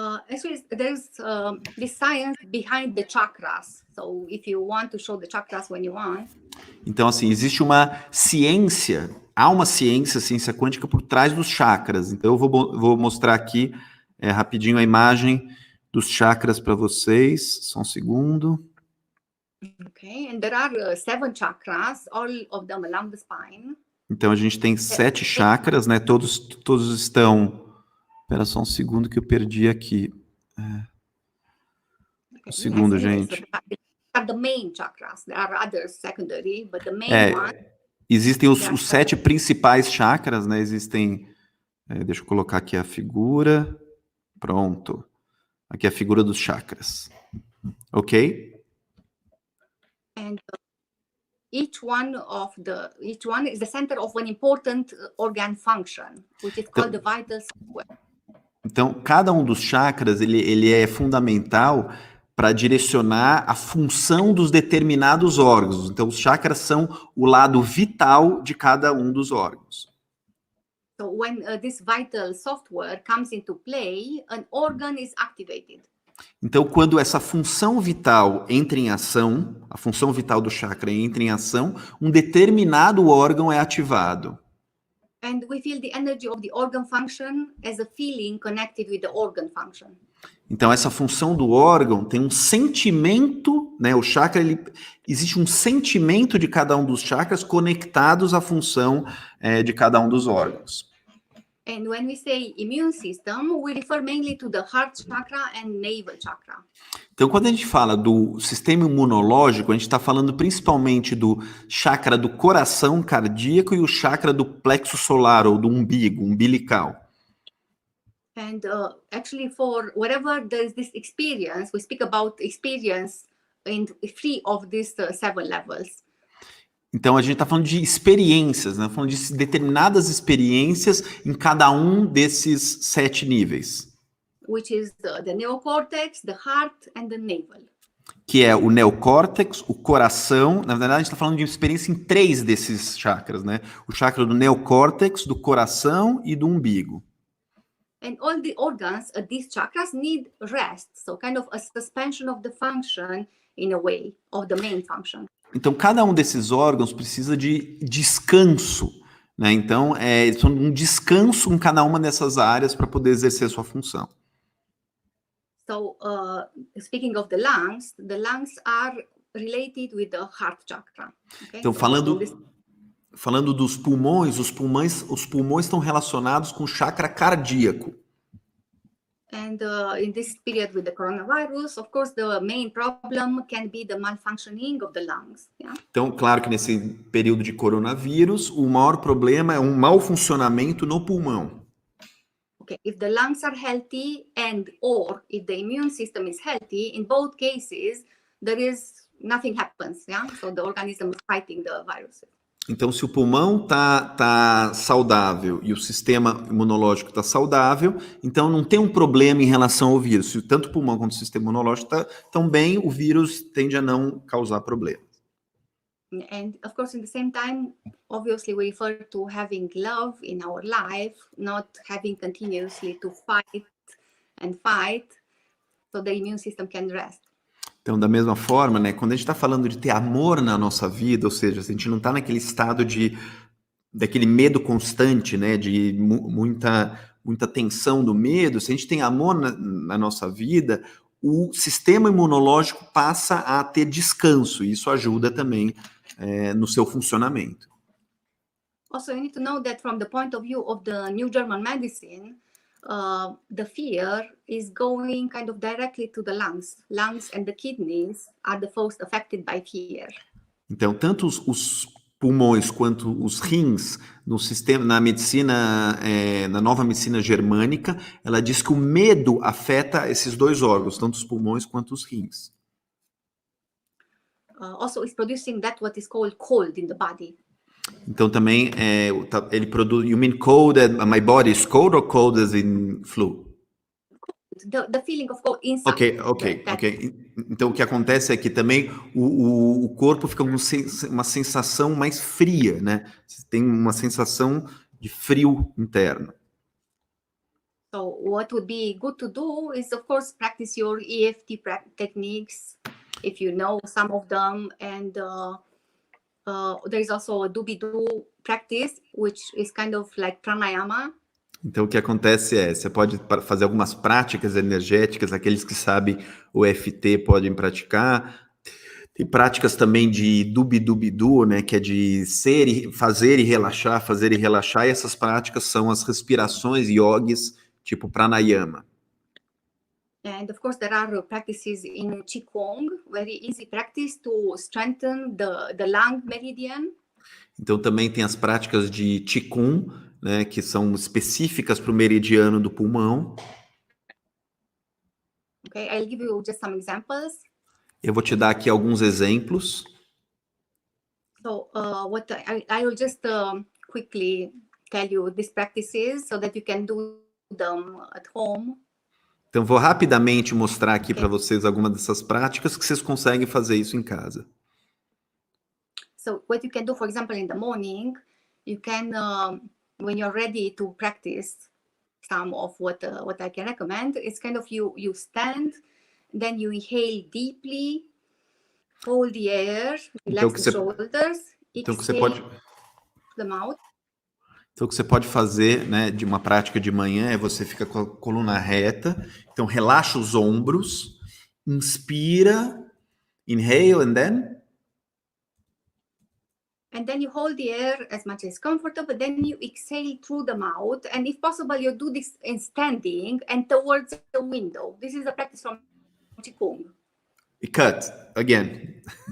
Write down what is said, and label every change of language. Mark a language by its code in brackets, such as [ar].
[en] Actually, there's this science behind the chakras. So, if you want to show the chakras when you want. [pt] Então, assim, existe uma ciência, há uma ciência quântica por trás dos chakras. Então, eu vou mostrar aqui rapidinho a imagem dos chakras para vocês. Só um segundo. [en] Okay, and there are 7 chakras, all of them along the spine. [pt] Então, a gente tem 7 chakras, né? Todos estão... Espera só um segundo que eu perdi aqui. Um segundo, gente. [en] The main chakras. There are others secondary, but the main one. [pt] Existem os 7 principais chakras, né? Existem. Deixa eu colocar aqui a figura. Pronto. Aqui é a figura dos chakras. Ok? [en] And each one is the center of an important organ function, which is called the vital software. [pt] Então, cada um dos chakras, ele é fundamental para direcionar a função dos determinados órgãos. Então, os chakras são o lado vital de cada um dos órgãos. [en] So, when this vital software comes into play, an organ is activated. [pt] Então, quando essa função vital entra em ação, a função vital do chakra entra em ação, um determinado órgão é ativado. [en] And we feel the energy of the organ function as a feeling connected with the organ function. [pt] Então, essa função do órgão tem um sentimento, né? O chakra, existe um sentimento de cada um dos chakras conectados à função de cada um dos órgãos. [en] And when we say immune system, we refer mainly to the heart chakra and navel chakra. [pt] Então, quando a gente fala do sistema imunológico, a gente está falando principalmente do chakra do coração cardíaco e o chakra do plexo solar, ou do umbigo, umbilical. [en] And actually, for wherever there is this experience, we speak about experience in 3 of these 7 levels. [pt] Então, a gente está falando de experiências, né? Falando de determinadas experiências em cada um desses 7 níveis. [en] Which is the neocortex, the heart and the navel. [pt] Que é o neocórtex, o coração. Na verdade, a gente está falando de experiência em 3 desses chakras, né? O chakra do neocórtex, do coração e do umbigo. [en] And all the organs of these chakras need rest, so kind of a suspension of the function in a way, of the main function. [pt] Então, cada um desses órgãos precisa de descanso, né? Então, um descanso em cada uma dessas áreas para poder exercer sua função. [en] So, speaking of the lungs are related with the heart chakra. Okay? [pt] Então, falando dos pulmões, os pulmões estão relacionados com o chakra cardíaco. [en] And in this period with the coronavirus, of course, the main problem can be the malfunctioning of the lungs. Yeah? [pt] Então, claro que nesse período de coronavírus, o maior problema é um mau funcionamento no pulmão. [en] Okay, if the lungs are healthy or if the immune system is healthy, in both cases, nothing happens. Yeah? So the organism is fighting the virus. [pt] Então, se o pulmão tá saudável e o sistema imunológico está saudável, então não tem um problema em relação ao vírus. Se tanto o pulmão quanto o sistema imunológico estão bem, o vírus tende a não causar problemas. [en] And of course, in the same time, obviously, we refer to having love in our life, not having continuously to fight and fight, so the immune system can rest. [pt] Então, da mesma forma, né, quando a gente está falando de ter amor na nossa vida, ou seja, se a gente não está naquele estado daquele medo constante, né, de muita tensão do medo, se a gente tem amor na nossa vida, o sistema imunológico passa a ter descanso, e isso ajuda também no seu funcionamento. [en] Also, you need to know that from the point of view of the New German medicine, the fear is going kind of directly to the lungs. Lungs and the kidneys are the first affected by fear. [pt] Então, tanto os pulmões quanto os rins, no sistema, na medicina, na nova medicina germânica, ela diz que o medo afeta esses dois órgãos, tanto os pulmões quanto os rins. [en] Also, it's producing that what is called cold in the body. [pt] Então também ele produz. [en] You mean cold? My body is cold or cold as in flu? The feeling of cold inside. Ok. [pt] Então o que acontece é que também o corpo fica com uma sensação mais fria, né? Você tem uma sensação de frio interno. [en] So what would be good to do is, of course, practice your EFT techniques, if you know some of them, and there is also a do-be-do practice, which is kind of like pranayama. [pt] Então, o que acontece você pode fazer algumas práticas energéticas, aqueles que sabem o EFT podem praticar. Tem práticas também de dubi-dubi-du, né, que é de fazer e relaxar, e essas práticas são as respirações yogis, tipo pranayama. [en] And of course, there are practices in Qigong, very easy practice to strengthen the lung meridian. [pt] Então, também tem as práticas de Qigong, né, que são específicas para o meridiano do pulmão. [en] Okay, I'll give you just some examples. [pt] Eu vou te dar aqui alguns exemplos. [en] So, I will just quickly tell you these practices so that you can do them at home. [pt] Então, vou rapidamente mostrar aqui para vocês algumas dessas práticas que vocês conseguem fazer isso em casa. [en] So, what you can do, for example, in the morning, you can, when you're ready to practice some of what I can recommend, it's kind of you stand, then you inhale deeply, hold the air, relax the shoulders, exhale the mouth. [pt] Então, o que você pode fazer, né, de uma prática de manhã é você fica com a coluna reta, então relaxa os ombros, inspira, [en] inhale and then? And then you hold the air as much as comfortable, then you exhale through the mouth, and if possible, you do this in standing and towards the window. This is a practice from Qigong. Cut, again.